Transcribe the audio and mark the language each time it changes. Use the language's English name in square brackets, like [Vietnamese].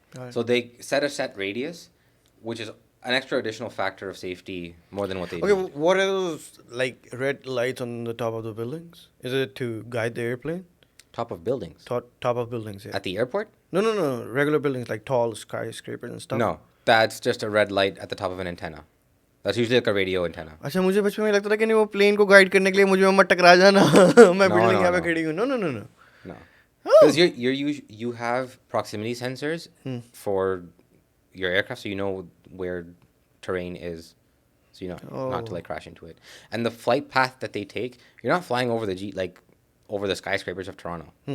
[English] So they set a set radius, which is an extra additional factor of safety more than what they do. Okay, what are those like red lights on the top of the buildings? Is it to guide the airplane? Top of buildings? Top of buildings, yeah. At the airport? No. Regular buildings like tall skyscrapers and stuff. No, that's just a red light at the top of an antenna. That's usually like a radio antenna. [Hindi] अच्छा, मुझे बचपन में लगता था कि नहीं वो plane को गाइड करने के लिए मुझे मत टकरा जाना, मैं बिल्डिंग यहाँ पे खड़ी हूँ. [English] No. No. Because you have proximity sensors for your aircraft, so you know where terrain is, so not to like crash into it. And the flight path that they take, you're not flying over over the skyscrapers of Toronto.